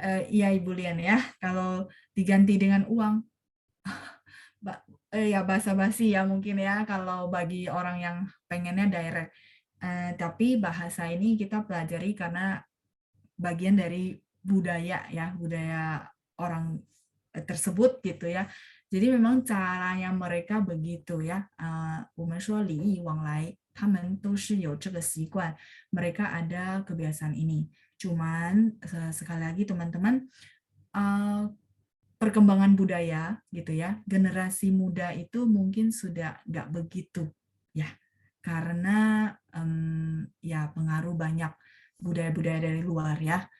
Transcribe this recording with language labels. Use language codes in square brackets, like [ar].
[id] Iya Ibu Lian ya, kalau diganti dengan uang, ya basa-basi ya mungkin ya kalau bagi orang yang pengennya direct. Tapi bahasa ini kita pelajari karena bagian dari budaya ya, budaya orang tersebut gitu ya. Jadi memang caranya mereka begitu ya. [zh] 我们说礼义往来，他们都是有这个习惯. [id] Mereka ada kebiasaan ini. Cuman sekali lagi teman-teman, perkembangan budaya gitu ya, generasi muda itu mungkin sudah nggak begitu ya, karena ya pengaruh banyak budaya-budaya dari luar ya.